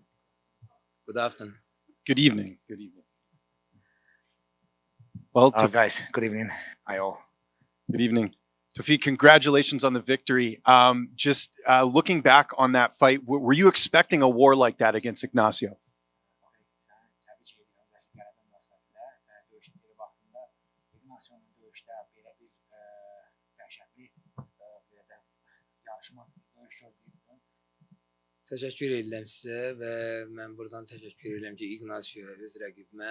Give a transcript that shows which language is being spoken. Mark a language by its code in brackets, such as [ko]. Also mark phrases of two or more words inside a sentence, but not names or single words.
[en] Good afternoon. Good evening. Good evening. Well, Guys, good evening. Hi all. good evening. Tawfiq, congratulations on the victory. Just looking back on that fight, were you expecting a war like that against Ignacio? [az] Təşəkkür edirəm sizə və mən buradan təşəkkür edirəm ki, Ignacio öz rəqibimə.